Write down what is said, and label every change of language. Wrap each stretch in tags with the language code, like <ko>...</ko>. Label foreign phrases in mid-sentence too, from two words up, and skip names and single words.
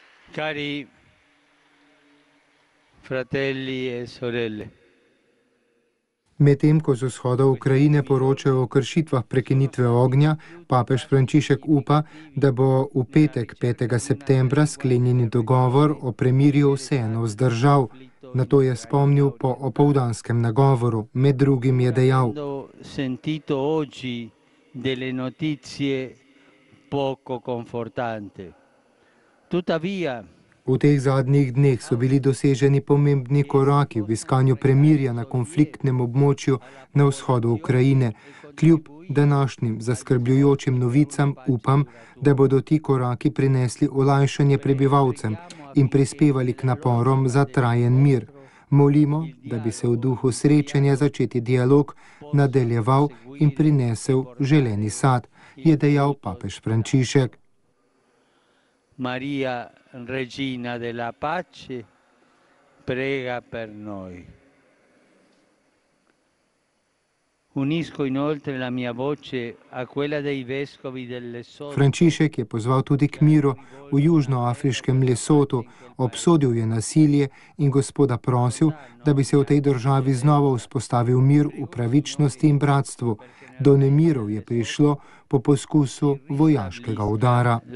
<it>Cari fratelli e sorelle.</it> <sl>Medtem ko z vzhoda Ukrajine poročajo o kršitvah prekinitve ognja, papež Frančišek upa, da bo v petek 5. septembra sklenjeni dogovor o premirju vseeno vzdržal. Na to je spomnil po opoldanskem nagovoru. Med drugim je dejal:</sl> <it>Sentito oggi delle notizie poco confortante. Tuttavia,</it> <sl>v teh zadnjih dneh so bili doseženi pomembni koraki v iskanju premirja na konfliktnem območju na vzhodu Ukrajine. Kljub današnjim zaskrbljujočim novicam upam, da bodo ti koraki prinesli olajšanje prebivalcem in prispevali k naporom za trajen mir. Molimo, da bi se v duhu srečanja začeti dialog nadaljeval in prinesel želeni sad, je dejal papež Frančišek.</sl> <it>Maria, Regina della Pace, prega per noi. Unisco inoltre la mia voce a quella dei vescovi del Lesoto.</it> <sl>Frančišek je pozval tudi k miru v južnoafriškem Lesotu, obsodil je nasilje in Gospoda prosil, da bi se v tej državi znova vzpostavil mir v pravičnosti in bratstvu. Do nemirov je prišlo po poskusu vojaškega udara.</sl>